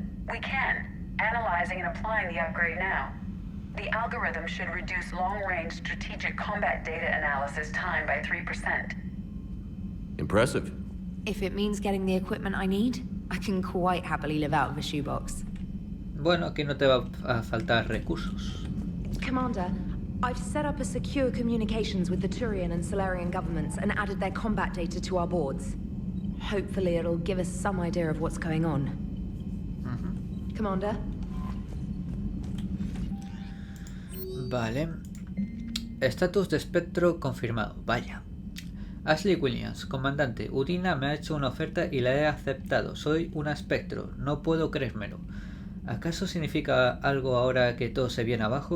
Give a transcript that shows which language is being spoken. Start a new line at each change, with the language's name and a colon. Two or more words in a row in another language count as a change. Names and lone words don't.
English: We can, analyzing and applying the upgrade now. The algorithm should reduce long-range strategic combat data analysis time by 3%. Impressive. If it means getting the equipment I need, I can quite happily live out of a shoebox.
Spanish: Bueno, aquí no te va a faltar recursos.
English: Commander, I've set up a secure communications with the Turian and Solarian governments and added their combat data to our boards. Hopefully it'll give us some idea of what's going on. Commander?
Spanish: Vale. Estatus de espectro confirmado. Vaya. Ashley Williams, comandante. Udina me ha hecho una oferta y la he aceptado. Soy un espectro. No puedo creérmelo. ¿Acaso significa algo ahora que todo se viene abajo?